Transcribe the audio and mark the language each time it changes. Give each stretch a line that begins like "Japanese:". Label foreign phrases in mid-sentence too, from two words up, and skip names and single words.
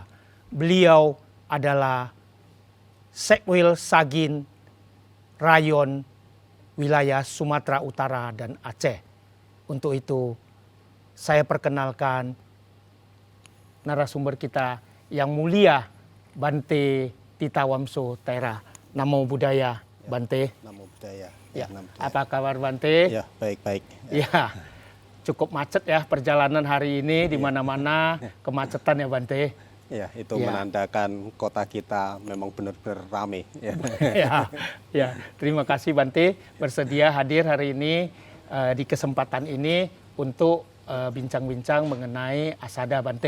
Indonesian: Beliau adalah Sekwil Sagin Rayon wilayah Sumatera Utara dan Aceh. Untuk itu saya perkenalkan narasumber kita yang mulia, Bante Titawamso Tera.
Pali: Namo Buddhaya, Bante. Namo Buddhaya.
Indonesian: Ya.
Pali: Namo Buddhaya.
Indonesian: Apa kabar Bante? Ya, baik-baik. Ya. Cukup macet ya perjalanan hari ini, di mana-mana kemacetan ya Bante. Ya, itu menandakan kota kita memang benar-benar ramai. Ya. Terima kasih Bante bersedia hadir hari ini di kesempatan ini untuk bincang-bincang mengenai Asada Bante.